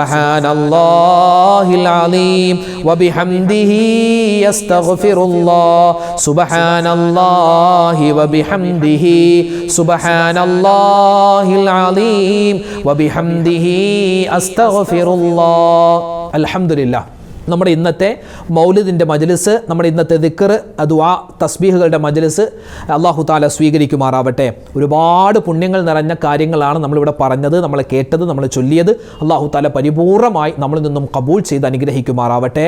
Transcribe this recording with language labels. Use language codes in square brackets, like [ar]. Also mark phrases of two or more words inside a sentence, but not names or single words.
[ar] سبحان الله العظيم وبحمده أستغفر الله. سبحان الله وبحمده سبحان الله العظيم وبحمده أستغفر الله. Alhamdulillah. [ml] നമ്മുടെ ഇന്നത്തെ മൗലിദിൻ്റെ മജ്ലിസ്, നമ്മുടെ ഇന്നത്തെ ദിക്ർ, ദുആ, തസ്ബീഹുകളുടെ മജ്ലിസ് [ar] الله تعالى [ml] സ്വീകരിക്കുമാറാവട്ടെ. ഒരുപാട് പുണ്യങ്ങൾ നിറഞ്ഞ കാര്യങ്ങളാണ് നമ്മളിവിടെ പറഞ്ഞത്, നമ്മൾ കേട്ടത്, നമ്മൾ ചൊല്ലിയത്. [ar] الله تعالى [ml] പരിപൂർണമായി നമ്മളിൽ നിന്നും കബൂൽ ചെയ്ത് അനുഗ്രഹിക്കുമാറാവട്ടെ.